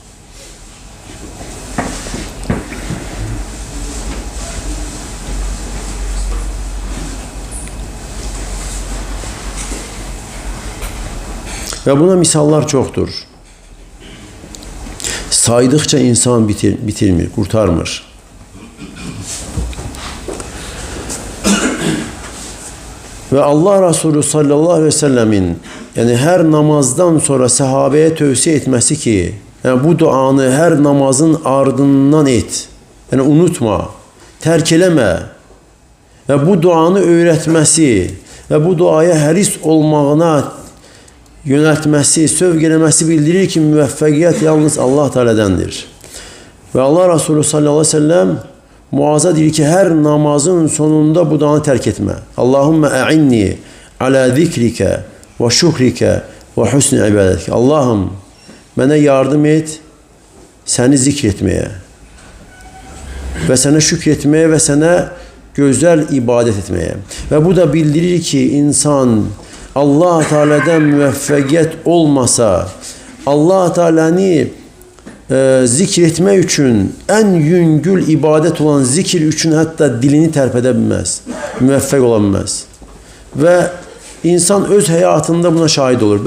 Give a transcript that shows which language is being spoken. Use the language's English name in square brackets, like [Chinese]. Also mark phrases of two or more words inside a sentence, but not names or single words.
[Azerbaijani] Və buna misallar çoxdur. [Turkish] Saydıkça insan bitirmir, kurtarmır. Ve Allah Resulü [Arabic] صلى الله عليه وسلم [Turkish] yani her namazdan sonra sahabeye tövsiye etmesi ki yani bu duanı her namazın ardından et. Yani unutma, terk eleme. Ve bu duanı öğretmesi ve bu duaya həris olmağına yöneltmesi, sövq eləməsi bildirir ki, müvəffəqiyyət yalnız Allah Teala'dandır. Ve Allah Resulü [Arabic] صلى الله عليه وسلم [Turkish] Muaz'a deyir ki, her namazın sonunda bu duanı terk etme. [Arabic] اللهم أعني على ذكرك وشكرك وحسن عبادتك. [Turkish] Allah'ım bana yardım et, seni zikretmeye ve sana şükretmeye ve sana güzel ibadet etmeye. [Azerbaijani] Ve bu da bildirir ki insan Allah Teala'dan müvəffəqiyyət olmasa, Allah Teala'nı zikretmək üçün ən yüngül ibadət olan zikir üçün hətta dilini tərpədə bilməz, müvəffəq ola bilməz. Və insan öz həyatında buna şahid olur.